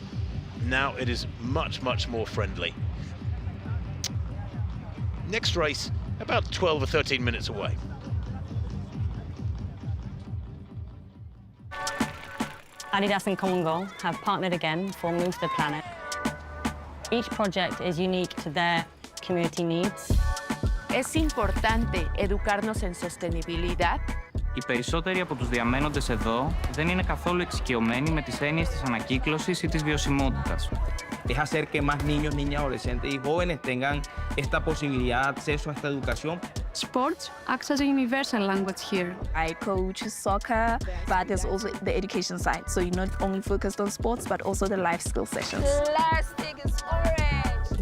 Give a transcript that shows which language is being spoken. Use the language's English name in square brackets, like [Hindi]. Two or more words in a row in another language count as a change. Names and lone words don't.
[English] Now it is much, much more friendly. Next race, about 12 or 13 minutes away. Adidas and Common Goal have partnered again for Move to the Planet. Each project is unique to their community needs. [Spanish] Es importante educarnos en sostenibilidad. [Greek] Οι περισσότεροι από τους διαμένοντες εδώ δεν είναι καθόλου εξοικειωμένοι με τις έννοιες της ανακύκλωσης ή της βιωσιμότητας. [Spanish] Es hacer que más niños, niñas, adolescentes y jóvenes tengan esta posibilidad, acceso a esta educación. [English] Sports acts as a universal language here. I coach soccer, but there's also the education side. So you're not only focused on sports, but also the life skill sessions. Plastic is orange.